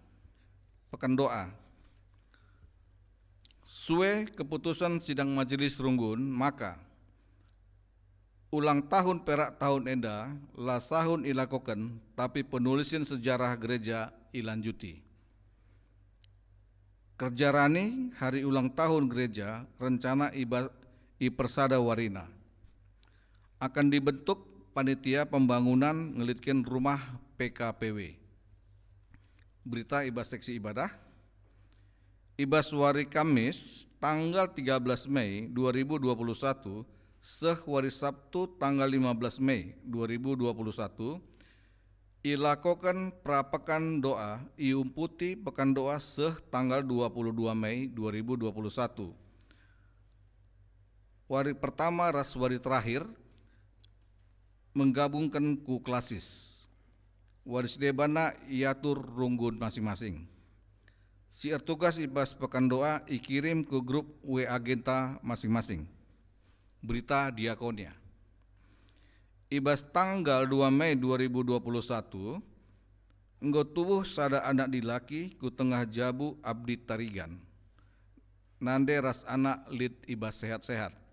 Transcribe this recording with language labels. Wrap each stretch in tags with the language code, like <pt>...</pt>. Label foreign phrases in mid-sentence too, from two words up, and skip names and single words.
<btx>Sue</btx> <id>keputusan sidang majelis</id> <btx>runggun maka</btx> <id>ulang tahun perak tahun</id> <btx>enda lah sahun ilakokan tapi</btx> <id>penulisan sejarah gereja</id> <btx>ilanjuti. Kerjarani</btx> <id>hari ulang tahun gereja rencana</id> <btx>ipersada warina.</btx> <id>Akan dibentuk panitia pembangunan ngelitkin rumah PKPW. Berita</id> <btx>Ibas</btx> <id>Seksi Ibadah.</id> <btx>Ibas Wari</btx> <id>Kamis tanggal 13 Mei 2021</id> <btx>seh wari</btx> <id>Sabtu tanggal 15 Mei 2021</id> <btx>ilakokan prapekan doa iumputi</btx> <id>pekan doa</id> <btx>seh</btx> <id>tanggal 22 Mei 2021.</id> <btx>Wari</btx> <id>pertama</id> <btx>ras wari</btx> <id>terakhir menggabungkan</id> <btx>ku klasis. Waris debana iatur runggun</btx> <id>masing-masing.</id> <btx>Si tugas ibas</btx> <id>pekan doa</id> <btx>ikirim</btx> <id>ke grup WA Genta masing-masing. Berita diakonia.</id> <btx>Ibas</btx> <id>tanggal 2 Mei 2021</id> <btx>enggo tubuh sada anak dilaki ku tengah jabu abdi tarigan. Nande ras anak lit ibas</btx> <id>sehat-sehat.</id>